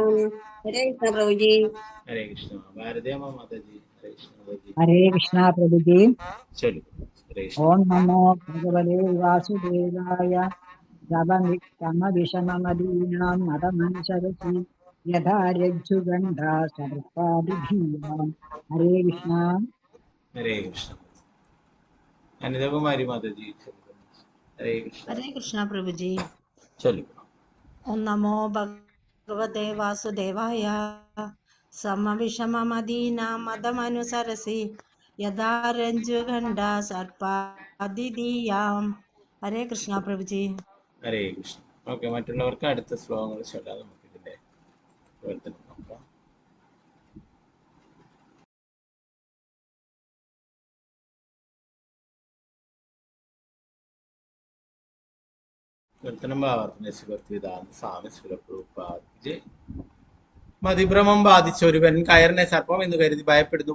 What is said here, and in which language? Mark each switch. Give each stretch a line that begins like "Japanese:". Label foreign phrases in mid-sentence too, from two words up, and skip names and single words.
Malayalam: ഹരേ കൃഷ്ണ പ്രഭുജി. ഹരേ കൃഷ്ണ. ഭാരതീയമ്മ മാതാജി. ഹരേ കൃഷ്ണ മാതാജി. ഹരേ കൃഷ്ണ പ്രഭുജി. ചലോ. ഹരേ കൃഷ്ണ.
Sanskrit: ഓം നമോ ഭഗവതേ വാസുദേവായ. സമവിഷമമദീനാം മതമനുസരസി यथा रज्जुगण्डा सर्पादिभीयाम् हरे कृष्ण
Hindi: हरे कृष्ण। अनिता माता जी हरे कृष्ण। हरे कृष्णा प्रभु जी। चलिए।
Sanskrit: ओम नमो भगवते वासुदेवाय। समविषममदीना मदमनुसरसि यदा रज्जुगण्डा सर्पादिदीयाम्
Hindi: हरे कृष्णा प्रभु जी।
Malayalam: ഹരേ കൃഷ്ണ. ഓക്കെ, മറ്റുള്ളവർക്ക് അടുത്ത ശ്ലോകങ്ങൾ ചൊല്ലാതെ നമുക്ക് ഇതിന്റെ പ്രവർത്തനം നോക്കാം. പ്രവർത്തനം മതിഭ്രമം ബാധിച്ച ഒരുവൻ കയറിനെ സർപ്പം എന്ന് കരുതി ഭയപ്പെടുന്നു.